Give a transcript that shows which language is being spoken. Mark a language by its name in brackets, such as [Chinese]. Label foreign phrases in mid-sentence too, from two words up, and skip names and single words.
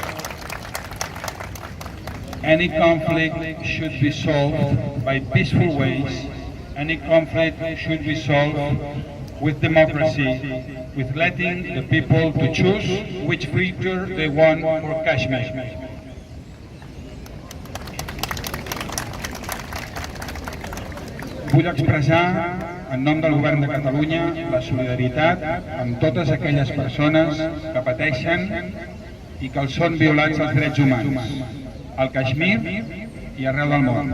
[English] Any conflict should be solved by peaceful ways. Any conflict should be solved with democracy, with letting the people to choose which future they want for Kashmir. [Catalan] Vull expressar en nom del Govern de Catalunya la solidaritat amb totes aquelles persones que pateixen i que els són violats els drets humans al Kashmir i arreu del món.